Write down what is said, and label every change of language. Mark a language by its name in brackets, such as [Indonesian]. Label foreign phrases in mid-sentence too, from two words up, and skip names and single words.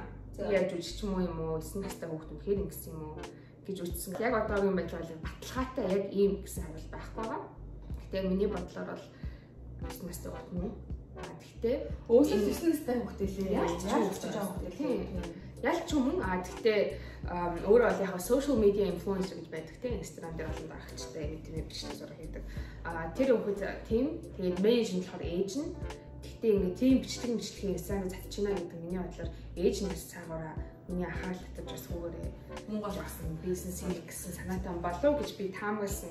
[Mongolian] Яаж үжиж юм уу 9 настай хүүхд үнэхээр ингэсэн юм уу гэж үзсэн. Яг одоогийн байдлаар баталгаатай яг ийм гэсэн хариулт байхгүй байгаа. Гэтэ миний бодлоор бол 9 настай хүүхд нь. Гэхдээ өөсөө 9 настай хүүхд лээ. Яаж ч юм. Гэхдээ өөрөө бол яг [English] social media influencer [Mongolian] гэж байдаг те Instagram дээр олон дагагчтай мэдээ бичлэг зураг хийдэг. Тэр хүүхд тийм тэгээд менеж нь болохоор ээж нь. Гэхдээ ингээд тийм бичлэгийн сайн татчихна гэдэг миний бодлоор ээж нь бас цаагаараа миний анхаарал татаж бас хүүгээрээ мөнгө олгосон бизнес хийх гэсэн санаатай болов гэж би таамагласан.